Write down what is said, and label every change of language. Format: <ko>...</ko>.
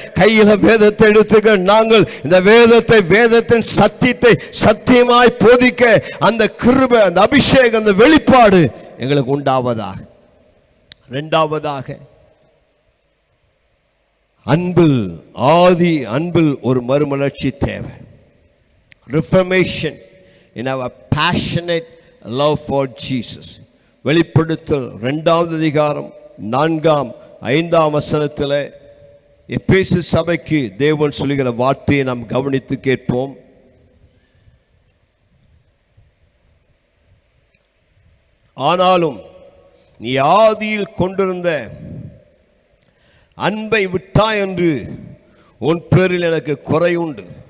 <ta>கையில வேதத்தை எடுத்துக்க, நாங்கள் இந்த வேதத்தின் சத்தியத்தை சத்தியமாய் போதிக்க அந்த கிருபை, அந்த அபிஷேகம், அந்த வெளிப்பாடு எங்களுக்கு உண்டாவதாக. இரண்டாவதாக, அன்பில், ஆதி அன்பில் ஒரு மறுமலர்ச்சி தேவை.</ta> <en>Reformation in our passionate love for Jesus.</en> <ta>வெளிப்படுத்தல் 2வது அதிகாரம் 4, 5 வசனத்தில் எபேசு சபைக்கு தேவன் சொல்லுகிற வார்த்தையை நாம் கவனித்து கேட்போம். ஆனாலும் நீ ஆதியில் கொண்டிருந்த அன்பை விட்டாய் என்று உன் பேரில் எனக்கு குறை உண்டு.</ta>